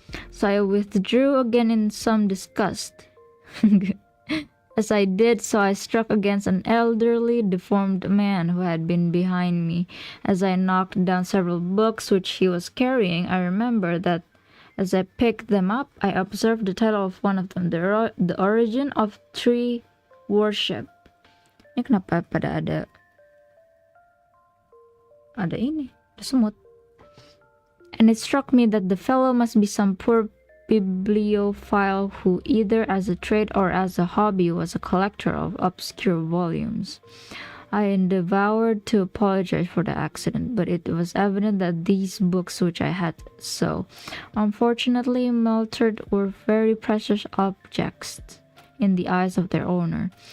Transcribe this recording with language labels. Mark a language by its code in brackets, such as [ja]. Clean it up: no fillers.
[en] So I withdrew again in some disgust. As I did so, I struck against an elderly, deformed man who had been behind me. As I knocked down several books which he was carrying, I remember that as I picked them up, I observed the title of one of them, The Origin of Tree Worship. [id] Ini kenapa pada ada ini, ada semut. [en] And it struck me that the fellow must be some poor bibliophile who, either as a trade or as a hobby, was a collector of obscure volumes. I endeavored to apologize for the accident, but it was evident that these books which I had so unfortunately melted were very precious objects in the eyes of their owner.